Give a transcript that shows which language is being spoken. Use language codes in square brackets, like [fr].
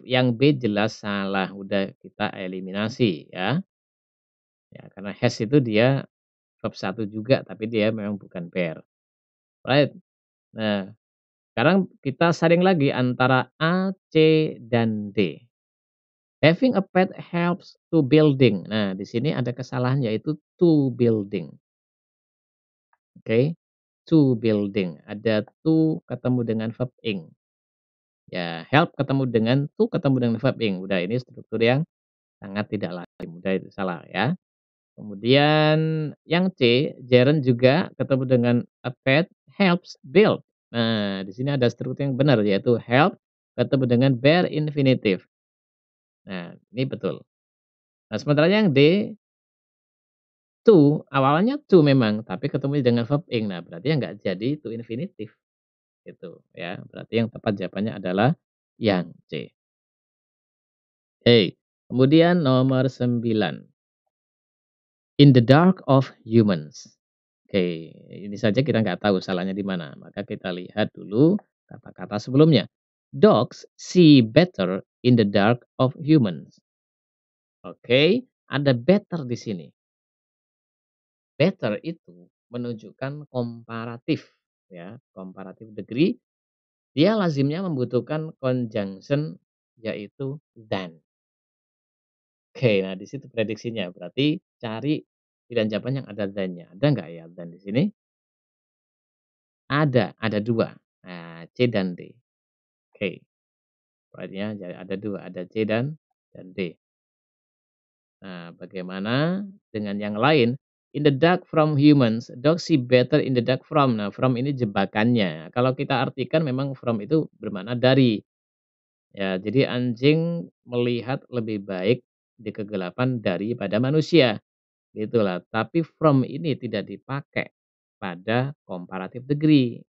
[id] Yang B jelas salah, udah kita eliminasi ya. Ya, karena has itu dia verb 1 juga, tapi dia memang bukan pair. right. Nah, sekarang kita saring lagi antara A, C, dan D. [en] Having a pet helps to building. [id] Nah, di sini ada kesalahan yaitu to building, oke. To building, ada to ketemu dengan verb ing. Ya, help ketemu dengan to ketemu dengan verb ing. Udah ini struktur yang sangat tidak lazim, udah itu salah ya. Kemudian yang C, gerund juga ketemu dengan [en] a pet helps build. [id] Nah, di sini ada struktur yang benar yaitu help ketemu dengan bare infinitive. Nah, ini betul. Nah, sementara yang D, to, awalnya to memang, tapi ketemu dengan verb ing. Nah, berarti yang nggak jadi to infinitive, gitu ya. Berarti yang tepat jawabannya adalah yang C. Oke, kemudian nomor 9, [en] in the dark of humans. [id] Oke, ini saja kita nggak tahu salahnya di mana, maka kita lihat dulu kata-kata sebelumnya. [en] Dogs see better in the dark of humans. [id] Oke, ada better di sini. Better itu menunjukkan komparatif ya, comparative degree. Dia lazimnya membutuhkan conjunction yaitu than. Oke, nah di situ prediksinya. Berarti cari pilihan jawaban yang ada than-nya. Ada nggak ya than di sini? Ada 2. Nah, C dan D. Oke, berarti ya ada 2, ada C dan D. Nah, bagaimana dengan yang lain? [en] In the dark from humans, dogs see better in the dark from. [id] Nah, from ini jebakannya. Kalau kita artikan memang from itu bermakna dari. Ya, jadi anjing melihat lebih baik di kegelapan daripada manusia. Gitulah. Tapi from ini tidak dipakai pada comparative degree.